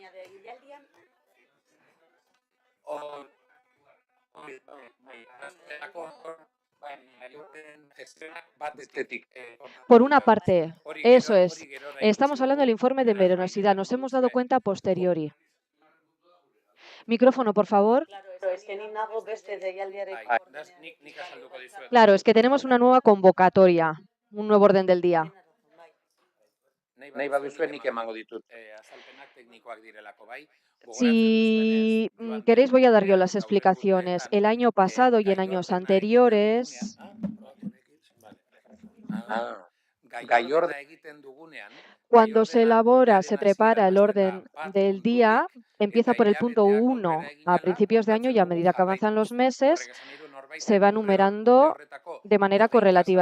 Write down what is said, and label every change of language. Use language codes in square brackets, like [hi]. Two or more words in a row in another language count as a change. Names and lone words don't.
[es] Por una parte, eso es. Estamos hablando del informe de morosidad. Nos hemos dado cuenta a posteriori. Micrófono, por favor. Claro, es que tenemos una nueva convocatoria, un nuevo orden del día. [eu] Nahi baduzue nik emango ditut azalpenak teknikoak direlako, bai. [es] Si queréis, voy a dar yo las explicaciones. El año pasado y en años anteriores, cuando se elabora, se prepara el orden del día, empieza por el punto 1 a principios de año y a medida que avanzan los meses, se va numerando de manera correlativa.